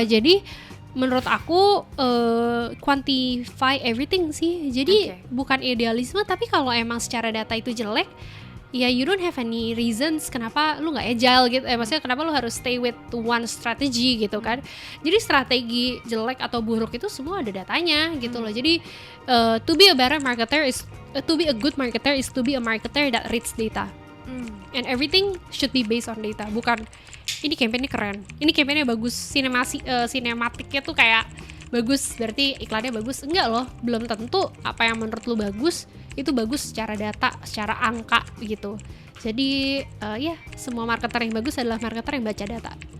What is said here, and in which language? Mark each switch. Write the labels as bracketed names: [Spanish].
[Indonesian] Jadi menurut aku [English] quantify everything [Indonesian] sih. Jadi bukan idealisme, tapi kalau emang secara data itu jelek, ya [English] you don't have any reasons [Indonesian] kenapa lu nggak agile gitu. Maksudnya kenapa lu harus [English] stay with one strategy [Indonesian] gitu kan. Jadi strategi jelek atau buruk itu semua ada datanya gitu loh. Jadi [English] to be a better marketer is to be a good marketer is to be a marketer that reads data. And everything should be based on data. [Indonesian] Bukan ini campaign-nya keren, ini campaign-nya bagus, sinematiknya tuh kayak bagus, berarti iklannya bagus. Enggak loh, belum tentu apa yang menurut lu bagus itu bagus secara data, secara angka gitu. Jadi ya semua marketer yang bagus adalah marketer yang baca data.